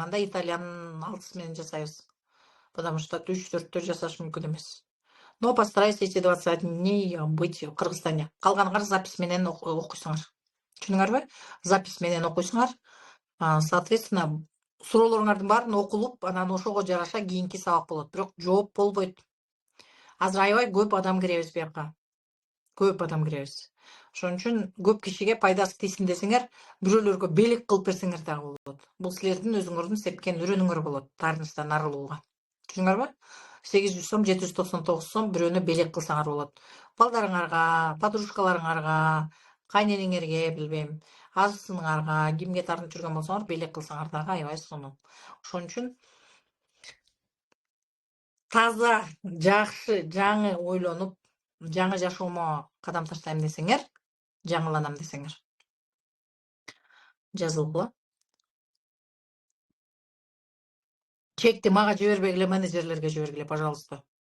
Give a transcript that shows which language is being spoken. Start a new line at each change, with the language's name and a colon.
Kyrgyz: Анда Италиянын 6-сы менен жасайбыз. Потому что 3-4-тө жасаш мүмкүн эмес.
Russian: Но постараюсь эти 21 дней быть в Кыргызстане.
Kyrgyz: Калганыңар запись менен окуйсуңар. Түшүнүңөрбү? Запись менен окуйсуңар. Соответственно, суроолоруңардын баарын окулуп, анан ошого жараша кийинки сабак болот. Бирок жооп болбойт. Азыр аябай көп адам киребиз бияка. Көп адам киребиз. Ошон үчүн көп кишиге пайдасы тийсин десеңер, бирөөлөргө белек кылып берсеңер дагы болот. Бул силердин өзүңөрдүн сепкен үрөнүңөр болот, таарынычтан арылууга. Түшүнүңөрбү? 800 сом, 799 сом бирөөнө белек кылсаңар болот. Балдарыңарга, подружкаларыңарга, кайненеңерге, билбейм, азысыңарга, кимге тартынып жүргөн болсоңор, белек кылсаңар дагы аябай сонун. Ошон үчүн таза, жакшы, жаңы ойлонуп, жаңы жашоомо кадам таштайм десеңер, жаңыланам десеңер, жазылгыла. Чекти мага жибербегиле, менеджерлерге жибергиле, пожалуйста.